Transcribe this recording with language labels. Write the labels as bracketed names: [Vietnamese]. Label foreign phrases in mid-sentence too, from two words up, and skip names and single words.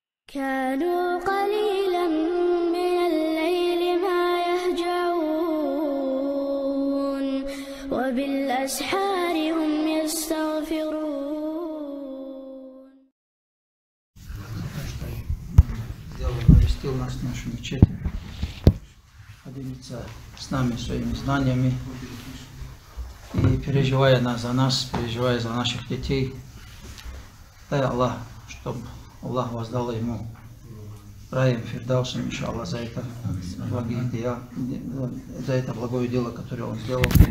[Arabic] كانوا قليلا من الليل ما يهجعون وبالأسحار هم يستغفرون. [Russian] Навестил нас в нашу мечеть, поделиться с нами своими знаниями и переживая за нас, переживая за наших детей. Дай Аллах, чтобы Аллах воздал ему раем Фирдаусом, иншаллах, за это благое дело, которое он сделал.